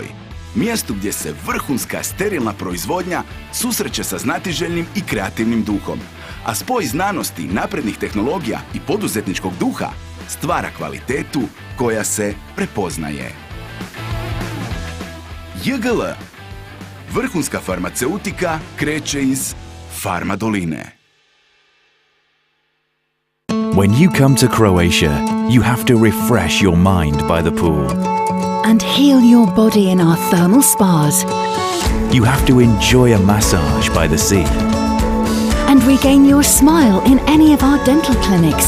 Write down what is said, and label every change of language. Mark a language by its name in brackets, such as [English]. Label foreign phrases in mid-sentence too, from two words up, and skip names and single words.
[Croatian] Mjestu gdje se vrhunska sterilna proizvodnja susreće sa znatiželjnim i kreativnim duhom, a spoj znanosti, naprednih tehnologija i poduzetničkog duha stvara kvalitetu koja se prepoznaje. JGL. Vrhunska farmaceutika kreće iz Farma doline. [English] When you come to Croatia, you have to refresh your mind by the pool. And heal your body in our thermal spas. You have to enjoy a massage by the sea. And regain your smile in any of our dental clinics.